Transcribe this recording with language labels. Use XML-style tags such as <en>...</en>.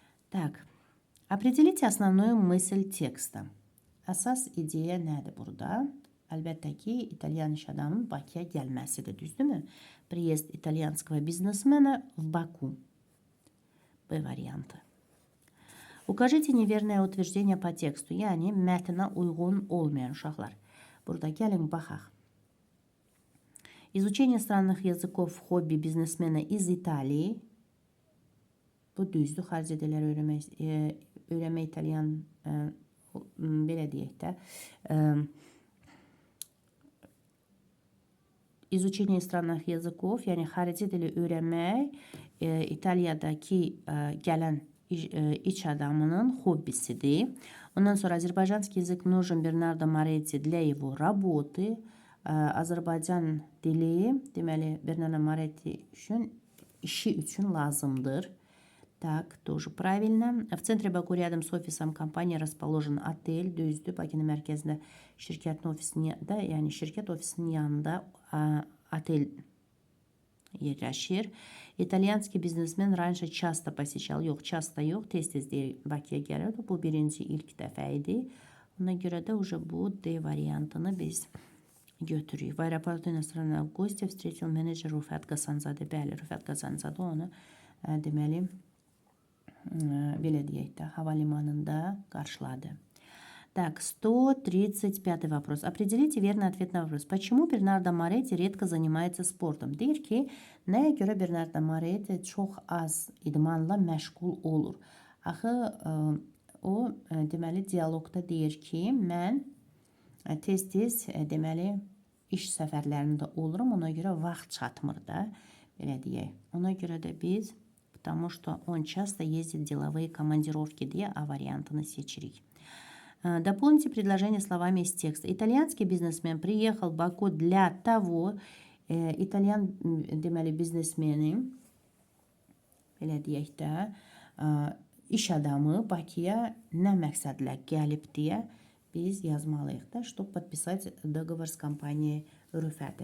<ru>Так, определите основную мысль текста.</ru> <az>Əsas ideya nədir burada? Əlbəttə ki, İtalyan iş adamının Bakıya gəlməsidir, düzdürmü?</az> <ru>Приезд итальянского бизнесмена в Баку.</ru> <az>B variantı.</az> <ru>Укажите неверное утверждение по тексту.</ru> <az>Yəni, mətnə uyğun olmayan uşaqlar. Burada gəlin, baxaq.</az> <ru>Изучение странных языков в хобби бизнесмена из Италии.</ru> <az>Bu düzdür, xarici dilləri öyrənmək İtalyan, belə deyək də,</az> <ru>İzучение странных языков,</ru> <az>yəni xarici dili öyrənmək İtaliyadakı gələn iş adamının hobbisidir.</az> <ru>Ondan sonra Azərbaycanski язык нужен Бернардо Моретти для его работы.</ru> <az>Azərbaycan dili, deməli, Бернардо Моретти üçün, işi üçün lazımdır.</az> <ru>Так, тоже правильно. В центре Баку рядом с офисом компании расположен отель.</ru> <az>Düzdür, Bakının mərkəzində şirkətin ofisində, yəni şirkət ofisinin yanında otel yerləşir. İtalyanski biznesmen</az> <ru>раньше часто посещал.</ru> <az>Yox, часто yox, tez-tez Bakıya gəlirdi. Bu birinci ilk dəfə idi. Ona görə də bu D variantını biz götürürük.</az> <ru>В аэропорту иностранного гостя встретил менеджер Руфат Гасанзаде.</ru> <az>Bəli, Rüfət Qazanzadə onu deməli belə deyək də, havalimanında qarşıladı.</az> <ru>Так, 135 вопрос. Определите верный ответ на вопрос. Почему Бернардо Моретти редко занимается спортом?</ru> <az>Deyir ki, nəyə görə Bernardo Moretti çox az idmanla məşğul olur? Axı, o, deməli, dialoqda deyir ki, mən tez-tez, deməli, iş səfərlərində olurum, ona görə vaxt çatmır da, belə deyək. Ona görə də biz,</az> <ru>потому что он часто ездит в деловые командировки,</ru> <az>deyə A variantını seçirik.</az> <ru>Дополните предложение словами из текста. Итальянский бизнесмен приехал в Баку для того,</ru> <az>İtalyan deməli biznesmeni, belə deyək də, iş adamı Bakıya nə məqsədlə gəlib deyə biz yazmalıyıq da,</az> <ru>чтобы подписать договор с компанией</ru> <az>Rüfətə.</az>